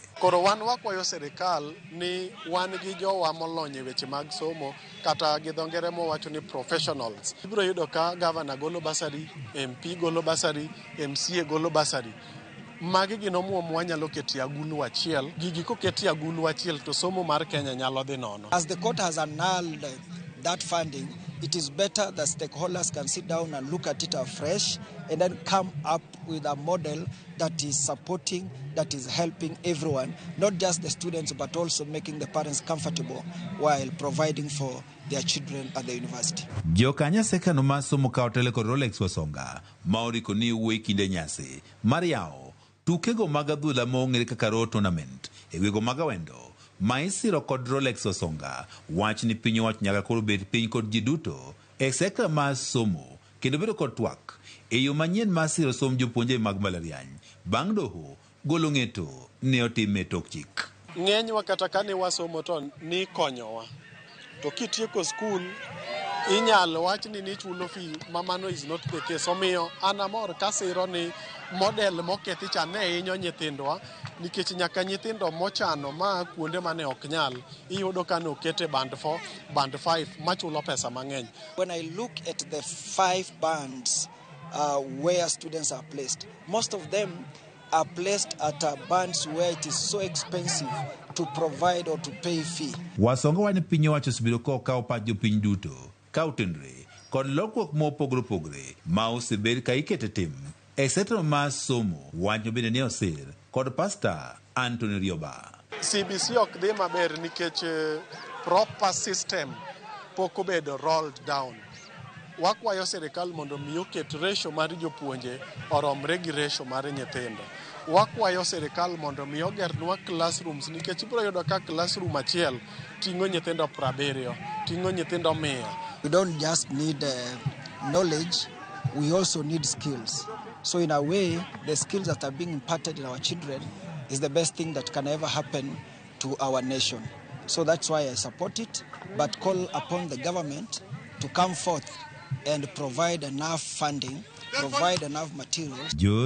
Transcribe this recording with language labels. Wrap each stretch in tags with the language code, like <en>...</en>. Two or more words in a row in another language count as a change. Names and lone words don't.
<luo>Koro wan wakwayo sirkal ni wan gi jowa molony e weche mag somo kata gi dho ngere mowacho ni professionals. Ibiro yudo ka gavana golo basari, MP golo basari, MCA golo basari. Magi gin omuom wanyalo ketie agulu achiel. Gigi koketie agulu achiel to somo mar Kenya nyalo dhi nono.</luo> <en>As the court has annulled that funding, it is better that stakeholders can sit down and look at it afresh and then come up with a model that is supporting, that is helping everyone, not just the students, but also making the parents comfortable while providing for their children at the university.</en> <luo>Jokanyo sekta mar somo ka otelo kod Rolex Wasonga ma oriko ni wuoyi kinde nyasi mar yawo tukego mag adhula ma ong'ere kaka Road Tournament e wego mag awendo ma isiro kod Rolex Wasonga wach ni piny owacho nyaka koro bet piny kod ji duto e sekta mar somo kendo bedo kod twak e yo manyien mar siro somb jopuonjre mag mbalariany bang' doho golo ng'eto ne otime tok chik. Ng'enywa kata kane wasomo to ni konyowa. To kitieko skul inyalo wach ni chulo fi mamano</luo> <en>is not the case.</en> <luo>Omiyo anamor kasiro ni model mokethi cha ne hinyo nyithindwa nikech nyaka nyithindo mochano ma kuonde mane ok nyal iyudo ka ne okete band 4, band 5 machulo pesa mang'eny.</luo> <en>When I look at the 5 bands where students are placed, most of them are placed at bands where it is so expensive to provide or to pay fee.</en> <luo>Wasonga wani piny owacho osebedo ka okawo pach jopiny duto ka otenore kod lokruok mopogore opogore ma osebed ka ikete tim e sekta mar somo wacho bende ni osir kod Pastor Anthony Rioba. CBC ok dhi maber nikech</luo> <en>proper system</en> <luo>pok obedo</luo> <en>rolled down.</en> <luo>Wakwayo sirkal mondo mi oket ratio mar jopuonje oromre gi ratio mar nyithindo. Wakwayo sirkal mondo mi ogernwa classrooms nikech ibiro yudo ka classroom achiel ting'o nyithindo 70, ting'o nyithindo 100.</luo> <en>We don't just need knowledge, we also need skills. So in a way, the skills that are being imparted in our children is the best thing that can ever happen to our nation. So that's why I support it, but call upon the government to come forth and provide enough funding, provide enough materials.</en>